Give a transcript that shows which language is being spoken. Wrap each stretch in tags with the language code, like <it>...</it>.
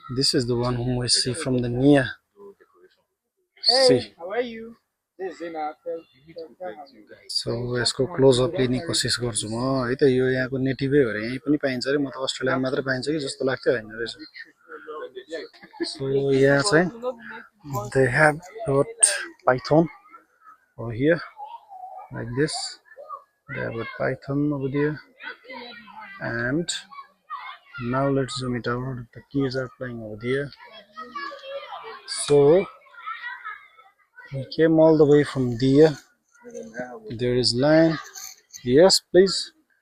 <en>This is the one whom we see from the near. See. Hey, how are you? This is Zena.</en> <ne>So यसको close up लिने कोसिस गर्छु म है त. यो यहाँको नेटिभै हो रे. यही पनि पाइन्छ रे. म त अस्ट्रेलियामा मात्र पाइन्छ कि जस्तो लाग्थ्यो, हैन रहेछ.</ne> <en>So</en> <ne>यहाँ चाहिँ</ne> <en>they have got python over here like this. They have got python over there, and now let's zoom it out. The kids are playing over there. So we came all the way from there. There is lion. Yes, please.</en>